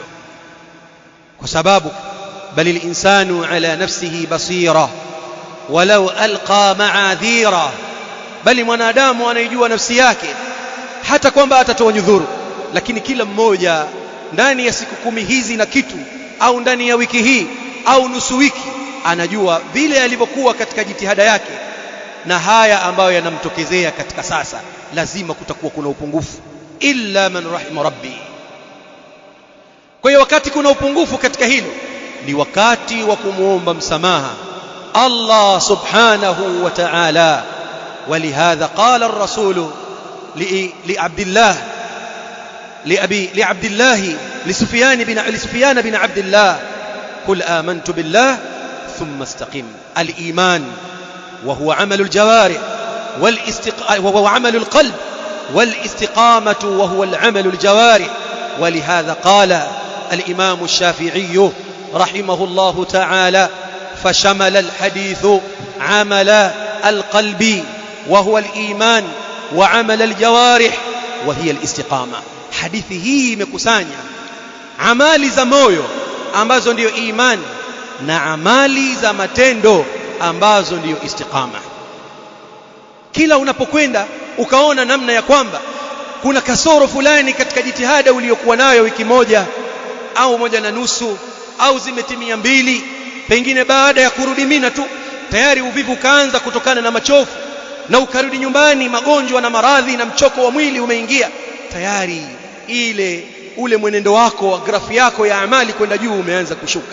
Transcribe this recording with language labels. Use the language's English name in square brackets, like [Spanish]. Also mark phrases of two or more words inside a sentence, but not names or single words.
[Swahili] Kwa sababu [Arabic] بل الإنسان على نفسه بصيرة ولو ألقى معاذيره, [Swahili] bali mwanadamu anaijua nafsi yake hata kwamba atatoa nyudhuru, lakini kila mmoja ndani ya siku 10 hizi na kitu, au ndani ya wiki hii au nusu wiki, anajua vile alivyokuwa katika jitihada yake na haya ambayo yanamtokezea katika sasa. Lazima kutakuwa kuna upungufu, [Arabic] إلا من رحم ربي. [Swahili] Kwa hiyo wakati kuna upungufu katika hilo, ni wakati wa kumuomba msamaha Allah [Arabic] سبحانه وتعالى. ولهذا قال الرسول لسفيان بن عبد الله قل آمنت بالله ثم استقم. الإيمان وهو عمل الجوارح وهو عمل القلب، والاستقامة وهو العمل الجوارح. ولهذا قال الإمام الشافعي رحمه الله تعالى فشمل الحديث عمل القلب وهو الإيمان وعمل الجوارح وهي الاستقامة. [Swahili] hadithi hii imekusanya amali za moyo ambazo ndiyo imani na amali za matendo ambazo ndiyo istiqama. Kila unapokwenda ukaona namna ya kwamba kuna kasoro fulani katika jitihada uliyokuwa nayo wiki moja au moja na nusu au zimetimia 2, pengine baada ya kurudi Mina tu tayari uvivu kaanza kutokana na machofu, na ukarudi nyumbani magonjwa na maradhi na mchoko wa mwili umeingia, tayari ule mwenendo wako wa grafu yako ya amali kwenda juu umeanza kushuka.